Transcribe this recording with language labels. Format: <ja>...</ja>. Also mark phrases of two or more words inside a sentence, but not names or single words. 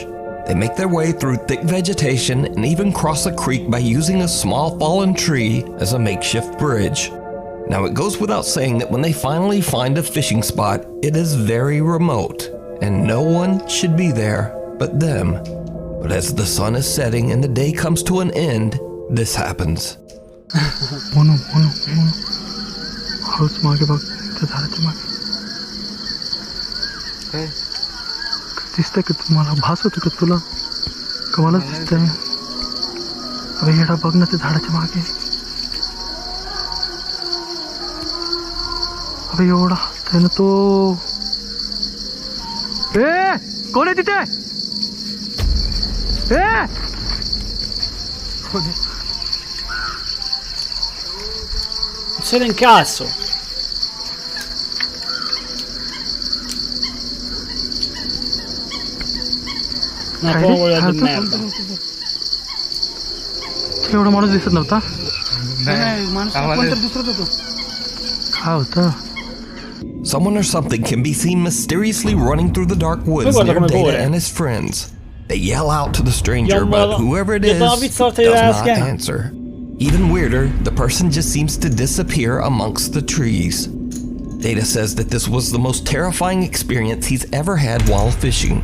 <en>They make their way through thick vegetation and even cross a creek by using a small fallen tree as a makeshift bridge. Now it goes without saying that when they finally find a fishing spot, it is very remote and no one should be there but them. But as the sun is setting and the day comes to an end, this happens.</en> <mr>हळूच मागे बघ त्या झाडाच्या मागे दिसतंय का तुम्हाला भास होतो का तुला का मला दिसतंय अरे येडा बघ ना त्या झाडाच्या मागे अरे एवढा हसतोय ना तो कोण आहे तिथे</mr> <it>Se ne incazzo. Una povera di merda.</it> <mr>एवढा माणूस दिसत नव्हता माणूस कोणतरी दुसरंच होतो काय होतं</mr> <en>Someone or something can be seen mysteriously running through the dark woods near Data and his friends. They yell out to the stranger, but whoever it is does not answer. Even weirder, the person just seems to disappear amongst the trees. Data says that this was the most terrifying experience he's ever had while fishing.</en>